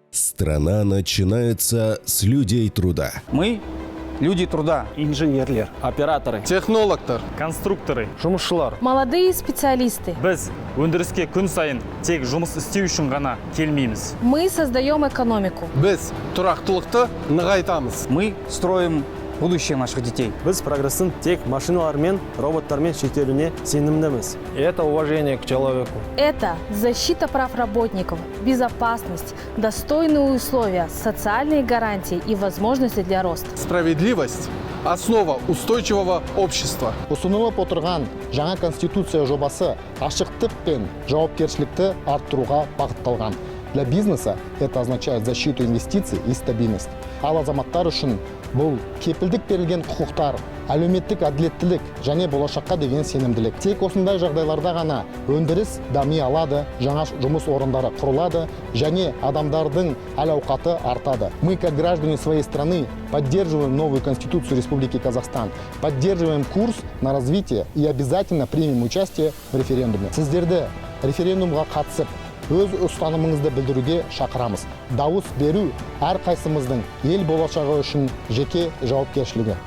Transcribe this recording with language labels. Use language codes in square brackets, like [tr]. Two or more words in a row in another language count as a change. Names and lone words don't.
[ru] Страна начинается с людей труда. Мы – люди труда. [kk] Инженерлер, [ru] операторы, [kk] технологтар, [ru] конструкторы, [kk] жұмысшылар. [ru] Молодые специалисты. [kk] Біз өндіріске күн сайын тек жұмыс істеу үшін ғана келмейміз. [ru] Мы создаем экономику. [kk] Біз тұрақтылықты нығайтамыз. [ru] Мы строим будущее наших детей. [kk] Біз прогресстің тек машиналармен, роботтармен шектелуіне сенімдіміз. [ru] Это уважение к человеку. Это защита прав работников, безопасность, достойные условия, социальные гарантии и возможности для роста. Справедливость – основа устойчивого общества. [kk] Ұсынылып отырған жаңа конституция жобасы ашықтық пен жауапкершілікті арттыруға бағытталған. [ru] Для бизнеса это означает защиту инвестиций и стабильность. [kk] Ал азаматтар үшін бұл кепілдік берілген құқықтар, әлеуметтік әділеттілік және болашаққа деген сенімділік. Тек осындай жағдайларда ғана өндіріс дами алады, жаңа жұмыс орындары құрылады және адамдардың әл-ауқаты артады. [ru] Мы, как граждане своей страны, поддерживаем новую Конституцию Республики Казахстан, поддерживаем курс на развитие и обязательно примем участие в референдуме. [kk] Сіздерді референдумға қатысып, өз ұстанымыңызды білдіруге шақырамыз. Дауыс беру әрқайсымыздың ел болашағы үшін жеке жауапкершілігі.